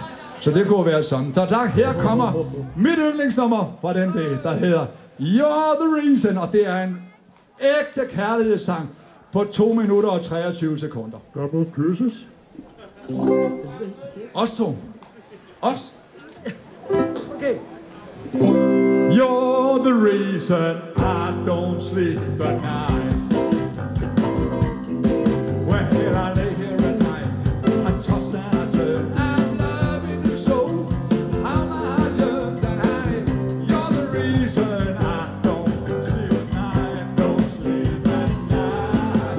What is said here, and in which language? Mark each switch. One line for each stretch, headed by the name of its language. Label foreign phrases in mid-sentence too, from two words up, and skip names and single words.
Danish: Så det kunne være sådan. Her kommer mit yndlingsnummer fra den dag, der hedder You're the Reason, og det er en ægte kærlighedssang på 2 minutter og 23 sekunder. Double kysses. Os to. Os. Okay.
English: You're the reason I don't sleep at night. When I lay here at night, I toss and I turn, I'm loving you so. How my heart yearns and hide. You're the reason I don't sleep at night, don't sleep at night.